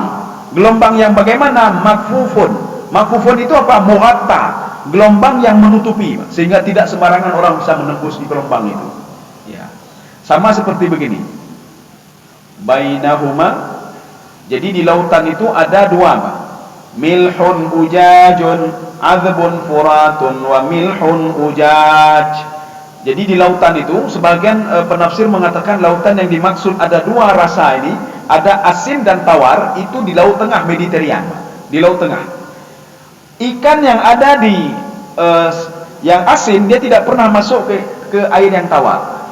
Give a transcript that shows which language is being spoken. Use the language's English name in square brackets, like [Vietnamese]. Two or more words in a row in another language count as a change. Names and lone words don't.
[Indonesian] Gelombang yang bagaimana? Makfufun. Makfufun itu apa? Mughatta. Gelombang yang menutupi, Pak. Sehingga tidak sembarangan orang bisa menembus di gelombang itu. Ya. Sama seperti begini. Bainahuma. Jadi di lautan itu ada dua, Pak. [Arabic] ملح أجاج عذب فرات وملح أجاج. [Indonesian] Jadi di lautan itu sebagian penafsir mengatakan lautan yang dimaksud ada dua rasa ini, ada asin dan tawar, itu di laut tengah Mediterania, di laut tengah. Ikan yang ada di yang asin dia tidak pernah masuk ke air yang tawar.